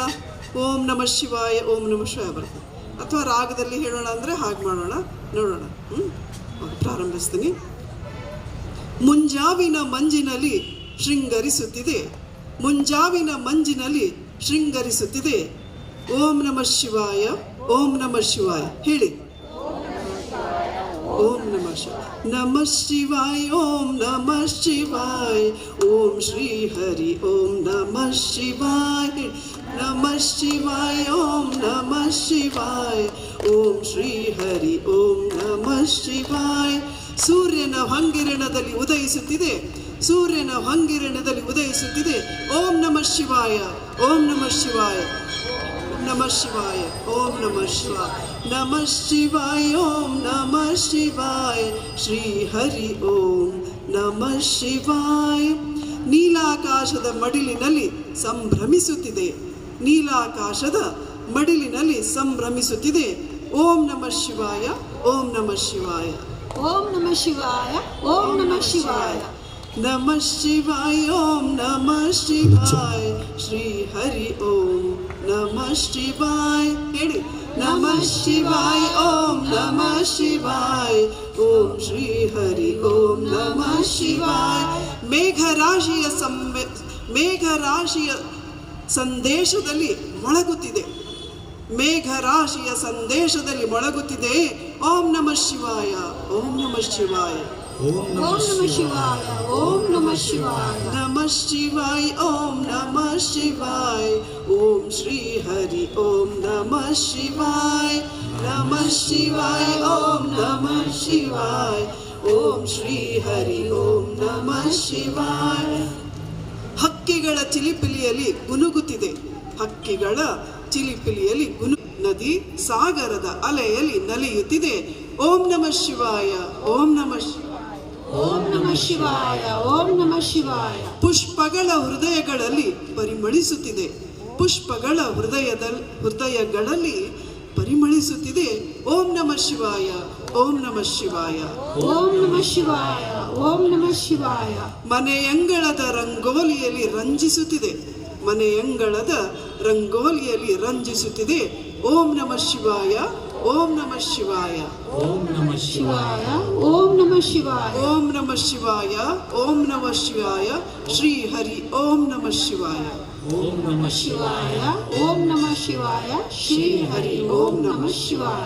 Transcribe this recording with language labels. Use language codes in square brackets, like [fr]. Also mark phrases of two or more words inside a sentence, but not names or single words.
[sa] ಓಂ ನಮಃ ಶಿವಾಯ, ಓಂ ನಮಃ ಶಿವಾಯ ಬರ್ತದೆ. [kn] ಅಥವಾ ರಾಗದಲ್ಲಿ ಹೇಳೋಣ ಅಂದರೆ ಹಾಗೆ ಮಾಡೋಣ, ನೋಡೋಣ. ಪ್ರಾರಂಭಿಸ್ತೀನಿ. ಮುಂಜಾವಿನ ಮಂಜಿನಲ್ಲಿ ಶೃಂಗರಿಸುತ್ತಿದೆ, ಮುಂಜಾವಿನ ಮಂಜಿನಲ್ಲಿ ಶೃಂಗರಿಸುತ್ತಿದೆ. [sa] ಓಂ ನಮಃ ಶಿವಾಯ, ಓಂ ನಮಃ ಶಿವಾಯ ಹೇಳಿ. ಓಂ ನಮಃ ಶಿವಾಯ, ನಮಃ ಶಿವಾಯ, ಓಂ ನಮಃ ಶಿವಾಯ, ಓಂ ಶ್ರೀ ಹರಿ ಓಂ ನಮಃ ಶಿವಾಯ, ನಮಃ ಶಿವಾಯ, ಓಂ ನಮಃ ಶಿವಾಯ, ಓಂ ಶ್ರೀ ಹರಿ ಓಂ ನಮಃ ಶಿವಾಯ. [kn] ಸೂರ್ಯನ ಹಂಗಿರಣದಲ್ಲಿ ಉದಯಿಸುತ್ತಿದೆ, ಸೂರ್ಯನ ಹಂಗಿರಣದಲ್ಲಿ ಉದಯಿಸುತ್ತಿದೆ. [sa] ಓಂ ನಮಃ ಶಿವಾಯ, ಓಂ ನಮಃ ಶಿವಾಯ, ನಮಃ ಶಿವಾಯ, ಓಂ ನಮಃ ಶಿವಾಯ, ನಮಃ ಶಿವಾಯ, ಓಂ ನಮಃ ಶಿವಾಯ, ಶ್ರೀ ಹರಿ ಓಂ ನಮಃ ಶಿವಾಯ. [kn] ನೀಲಾಕಾಶದ ಮಡಿಲಿನಲ್ಲಿ ಸಂಭ್ರಮಿಸುತ್ತಿದೆ, ನೀಲಾಕಾಶದ ಮಡಿಲಿನಲ್ಲಿ ಸಂಭ್ರಮಿಸುತ್ತಿದೆ. [sa] ಓಂ ನಮಃ ಶಿವಾಯ, ಓಂ ನಮಃ ಶಿವಾಯ, ಓಂ ನಮಃ ಶಿವಾಯ, ಓಂ ನಮಃ ಶಿವಾಯ, ನಮಃ ಶಿವಾಯ, ಓಂ ನಮಃ ಶಿವಾಯ, ಶ್ರೀ ಹರಿ ಓಂ ನಮಃ ಶಿವಾಯ ಹೇಳಿ. ನಮಃ ಶಿವಾಯ, ಓಂ ನಮಃ ಶಿವಾಯ, ಓಂ ಶ್ರೀ ಹರಿ ಓಂ ನಮಃ ಶಿವಾಯ. [kn] ಮೇಘರಾಶಿಯ ಸಂದೇಶದಲ್ಲಿ ಮೊಳಗುತ್ತಿದೆ, ಮೇಘರಾಶಿಯ ಸಂದೇಶದಲ್ಲಿ ಮೊಳಗುತ್ತಿದೆ. [sa] ಓಂ ನಮಃ ಶಿವಾಯ, ಓಂ ನಮಃ ಶಿವಾಯ, ಓಂ ನಮಃ ಶಿವಾಯ, ಓಂ ನಮಃ ಶಿವಾಯ, ನಮಃ ಶಿವಾಯ, ಓಂ ನಮಃ ಶಿವಾಯ, ಓಂ ಶ್ರೀ ಹರಿ ಓಂ ನಮಃ ಶಿವಾಯ. ನಮಃ ಶಿವಾಯ ಓಂ ನಮಃ ಶಿವಾಯ ಓಂ ಶ್ರೀ ಹರಿ ಓಂ ನಮಃ ಶಿವಾಯ. [kn] ಹಕ್ಕಿಗಳ ಚಿಲಿಪಿಲಿಯಲ್ಲಿ ಗುನುಗುತ್ತಿದೆ, ಹಕ್ಕಿಗಳ ಚಿಲಿಪಿಲಿಯಲ್ಲಿ ನದಿ ಸಾಗರದ ಅಲೆಯಲ್ಲಿ ನಲಿಯುತ್ತಿದೆ. [sa] ಓಂ ನಮಃ ಶಿವಾಯ ಓಂ ನಮಃ ಶಿವಾಯ ಓಂ ನಮಃ ಶಿವಾಯ ಓಂ ನಮಃ ಶಿವಾಯ. [kn] ಪುಷ್ಪಗಳ ಹೃದಯಗಳಲ್ಲಿ ಪರಿಮಳಿಸುತ್ತಿದೆ, ಪುಷ್ಪಗಳ ಹೃದಯಗಳಲ್ಲಿ ಪರಿಮಳಿಸುತ್ತಿದೆ. [sa] ಓಂ ನಮಃ ಶಿವಾಯ ಓಂ ನಮಃ ಶಿವಾಯ ಓಂ ನಮಃ ಶಿವಾಯ ಓಂ ನಮಃ ಶಿವಾಯ. [kn] ಮನೆಯಂಗಳದ ರಂಗೋಲಿಯಲ್ಲಿ ರಂಜಿಸುತ್ತಿದೆ, ಮನೆಯಂಗಳದ ರಂಗೋಲಿಯಲ್ಲಿ ರಂಜಿಸುತ್ತಿದೆ. [sa] ಓಂ ನಮಃ ಶಿವಾಯ ಓಂ ನಮಃ ಶಿವಾಯ ಓಂ ನಮಃ ಶಿವಾಯ ಓಂ ನಮಃ ಶಿವಾಯ ಓಂ ನಮಃ ಶಿವಾಯ ಓಂ ನಮಃ ಶಿವಾಯ. ಶ್ರೀ ಹರಿ ಓಂ ನಮಃ ಶಿವಾಯ ಓಂ ನಮಃ ಶಿವಾಯ ಓಂ ನಮಃ ಶಿವಾಯ ಶ್ರೀ ಹರಿ ಓಂ ನಮಃ ಶಿವಾಯ.